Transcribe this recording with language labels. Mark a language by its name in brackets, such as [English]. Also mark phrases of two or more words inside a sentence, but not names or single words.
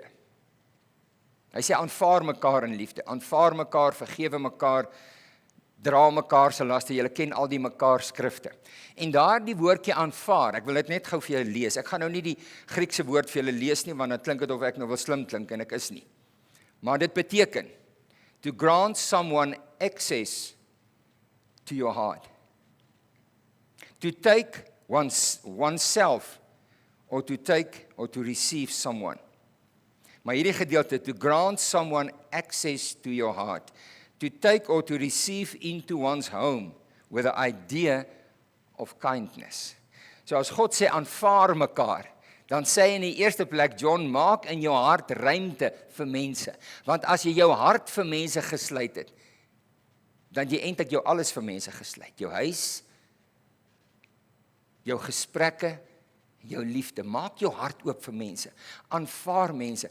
[Afrikaans] Hy sê aanvaar mekaar in liefde, aanvaar mekaar, vergewe mekaar, dra mekaar se laste, julle ken al die mekaar skrifte. En daar die woordjie aanvaar, ek wil dit net gou vir julle lees, ek gaan nou nie die Griekse woord vir julle lees nie, want dan klink dit of ek nou wil slim klink, en ek is nie. Maar dit beteken, [English] to grant someone access to your heart. To take oneself, or to take or to receive someone. [Afrikaans] Maar hierdie gedeelte, [English] to grant someone access to your heart, to take or to receive into one's home with the idea of kindness. [Afrikaans] So as God sê aanvaar mekaar, dan sê hy in die eerste plek, John, maak in jou hart ruimte vir mense. Want as jy jou hart vir mense gesluit het, dan jy eintlik jou alles vir mense gesluit. Jou huis, jou gesprekke, jou liefde, maak jou hart oop vir mense, aanvaar mense.